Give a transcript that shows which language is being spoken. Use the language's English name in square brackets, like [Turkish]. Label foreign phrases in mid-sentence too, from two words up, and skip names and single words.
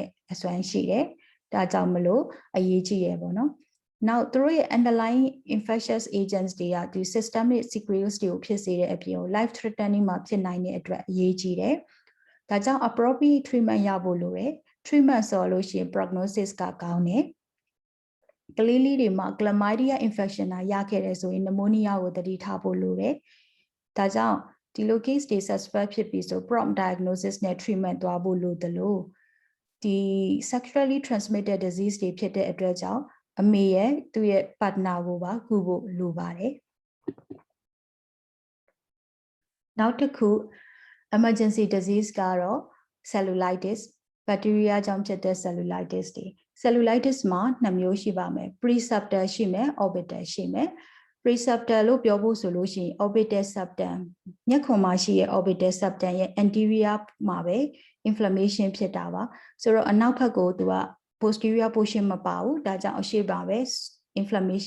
[Burmese] တဲ့အစွမ်းရှိတယ်။ဒါကြောင့်မလို့အရေးကြီးရပေါ့နော်။ Now သူတို့ရဲ့ [English] underlying infectious agents [Burmese] တွေကဒီ [English] systemic secretions [Burmese] တွေကိုဖြစ်စေတဲ့အ ပြင် [English] life threatening [Burmese] မှာဖြစ်နိုင်တဲ့အတွက်အရေးကြီးတယ်။ဒါကြောင့် [English] appropriate treatment [Burmese] ရဖို့လိုတယ်။ treatment ဆိုလို့ရှိရင် prognosis ကကောင်းတယ်။ကလေးလေးတွေမှာ [English] chlamydia infection [Burmese] ရခဲ့တယ်ဆိုရင် pneumonia ကိုတတိထားဖို့လိုတယ်။ဒါကြောင့်ဒီလို case တွေ suspect ဖြစ်ပြီးဆို [English] prompt diagnosis [Burmese] နဲ့ treatment သွားဖို့လိုတယ်လို့ဒီ [English] sexually transmitted disease [Burmese] တွေဖြစ်တဲ့အတွက်ကြောင့်အမေရဲ့သူ့ရဲ့ partner ကိုပါကုဖို့လိုပါတယ် ။နောက်တစ်ခု [English] emergency disease [Burmese] ကတော့ [English] cellulitis bacteria [Burmese] ကြောင့်ဖြစ်တဲ့ cellulitis တွေ cellulitis မှာ2မျိုးရှိပါမယ် preceptor ရှိမယ် orbital ရှိမယ် preceptor လို့ပြောဖို့ဆိုလို့ရှိရင် [English] orbital septum [Burmese] မျက်ခွန်မှာရှိရဲ့ [English] orbital septum [Burmese] ရဲ့ anterior မှာပဲ inflammation ဖြစ်တာပါဆိုတော့အနောက်ဘက်ကိုသူက [English] posterior portion [Burmese] မပါဘူးဒါကြောင့်အရှေ့ပါပဲ inflammation